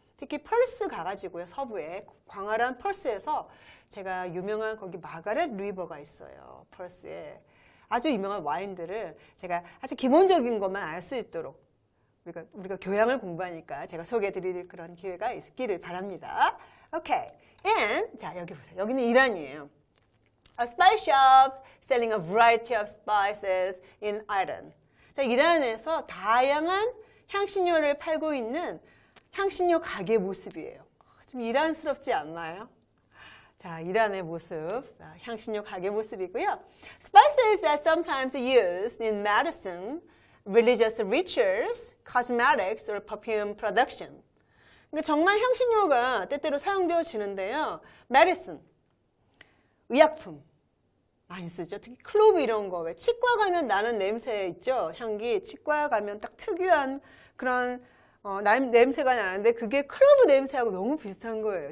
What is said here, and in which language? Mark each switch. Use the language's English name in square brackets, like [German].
[Korean] 특히 펄스 가가지고요. 서부에 광활한 펄스에서 제가 유명한 거기 마가렛 리버가 있어요. 펄스에 아주 유명한 와인들을 제가 아주 기본적인 것만 알 수 있도록 우리가 교양을 공부하니까 제가 소개해드릴 그런 기회가 있기를 바랍니다. 오케이. And 자, 여기 보세요. 여기는 이란이에요. [English] A spice shop selling a variety of spices in Iran. [Korean] 자, 이란에서 다양한 향신료를 팔고 있는 향신료 가게 모습이에요. 좀 이란스럽지 않나요? 자, 이란의 모습, 향신료 가게 모습이고요. [English] Spices are sometimes used in medicine, religious rituals, cosmetics, or perfume production. [Korean] 그러니까 정말 향신료가 때때로 사용되어지는데요. medicine, 의약품 많이 쓰죠. 특히 클로브 이런 거. 왜 치과 가면 나는 냄새 있죠. 향기. 치과 가면 딱 특유한 그런 냄새가 나는데 그게 클로브 냄새하고 너무 비슷한 거예요.